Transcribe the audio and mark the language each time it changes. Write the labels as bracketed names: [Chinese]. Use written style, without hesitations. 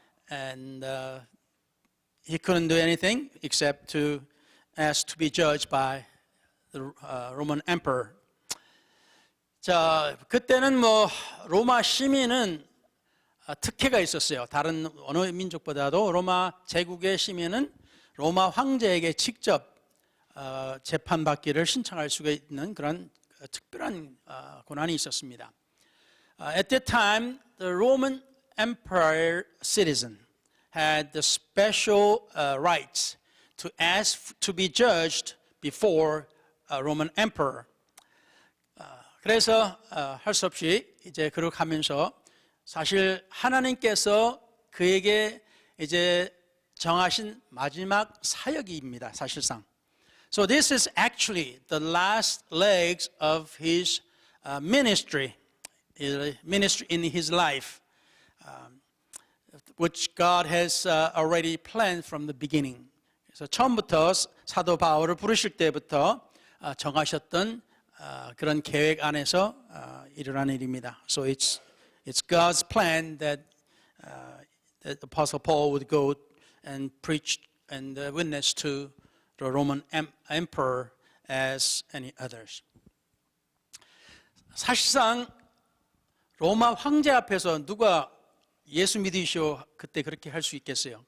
[English] And he couldn't do anything except to ask to be judged by the Roman emperor. [Korean] 자, 그때는 뭐 로마 시민은 특혜가 있었어요. 다른 어느 민족보다도 로마 제국의 시민은 로마 황제에게 직접 재판받기를 신청할 수가 있는 그런 특별한 권한이 있었습니다. [English] At that time, the Roman Empire citizen had the special rights to ask to be judged before a Roman emperor. [Korean] 그래서 할 수 없이 이제 그렇게 하면서 사실 하나님께서 그에게 이제 정하신 마지막 사역입니다. 사실상. [English] So this is actually the last legs of his ministry in his life, which God has already planned from the beginning. [Korean] 그래서 처음부터 사도 바울을 부르실 때부터 정하셨던 그런 계획 안에서 일어난 일입니다. [English] So it's God's plan that that Apostle Paul would go and preach and witness to the Roman emperor as any others. [Korean] 사실상 로마 황제 앞에서 누가 예수 믿으시오 그때 그렇게 할 수 있겠어요?